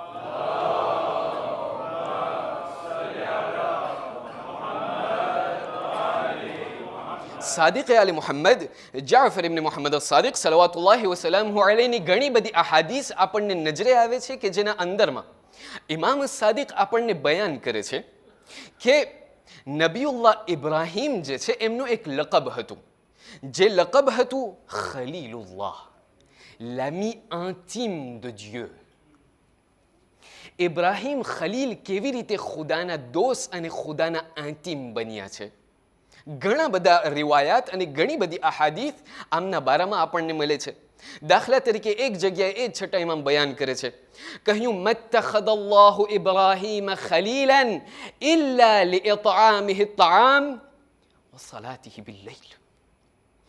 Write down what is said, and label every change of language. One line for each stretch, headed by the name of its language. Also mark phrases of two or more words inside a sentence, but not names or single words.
Gujarati: સાદિક આલી મુહમ્મદ જાફર ઇબ્ન મુહમ્મદ સાદિક
Arabic: صلوات الله وسلامه عليه
Gujarati: ઘણી બધી અહાદીસ આપણને નજરે આવે છે કે જેના અંદરમાં ઇમામ સાદિક આપણને બયાન કરે છે કે નબીઉલ્લાહ ઇબ્રાહીમ જે છે એમનું એક લકબ હતું, જે લકબ હતું ખલીલુલ્લાહ,
French: l'ami intime de Dieu.
Gujarati: ઇબ્રાહીમ ખલીલ કેવી રીતે ખુદાના દોસ્ત અને ખુદાના અંતિમ બન્યા છે. ઘણા બધા રિવાયાત અને ઘણી બધી અહાદીથ આમના બારામાં આપણને મળે છે. દાખલા તરીકે એક જગ્યાએ એ છઠ્ઠા ઇમામ બયાન કરે છે, કહ્યું
Arabic: ما اتخذ الله إبراهيم خليلا إلا لإطعامه الطعام وصلاته بالليل.